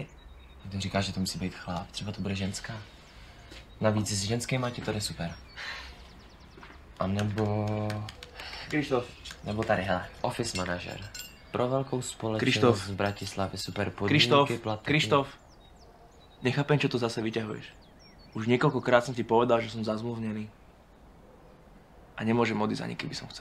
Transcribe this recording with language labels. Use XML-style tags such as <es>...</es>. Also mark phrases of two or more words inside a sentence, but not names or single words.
<cs>Kdo říká, že to musí být chlap? Třeba to bude ženská. Navíc s ženskýma ti to jde super. A nebo... Krištof. Nebo tady, hele, office manažer. Pro velkou společnost Krištof. z Bratislavy super podmínky, Krištof, platy. Krištof.</cs> <sk>Nechápem, čo to zase vyťahuješ. Už niekoľkokrát som ti povedal, že som zazmluvnený. A nemôžem odísť ani keby som chcel.</sk>